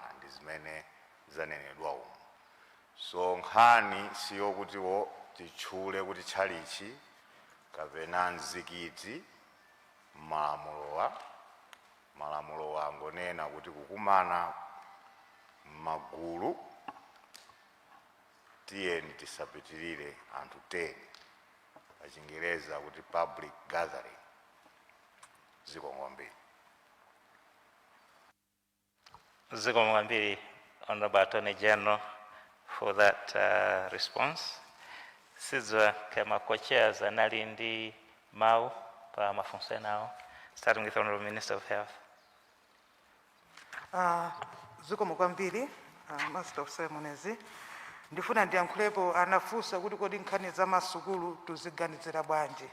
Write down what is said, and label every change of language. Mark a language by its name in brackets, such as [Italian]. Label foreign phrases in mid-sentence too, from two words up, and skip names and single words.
[Nyanja] Ndi zimene zanenedwa umu. So nkhani siyo kuti titchule kuti tchalichi kapena mzikiti malamulowa angonena kuti kukumana m'magulu tiyeni tisapitirire anthu 10. Pa Chingereza kuti [English] public gathering. [Nyanja] Zikomo kwambiri. Zikomo kwambiri, [English] Honorable Attorney General, for that response. [Nyanja] Sizwa kama co-chairs anali ndi mau pa mafunso enawo, [English] starting with Honorable Minister of Health. [Nyanja] Zikomo kwambiri, [English] Master of Ceremonies. [Nyanja] Ndifuna ndiyankhulepo anafunsa kuti kodi nkhani za masukulu tuziganizira bwanji.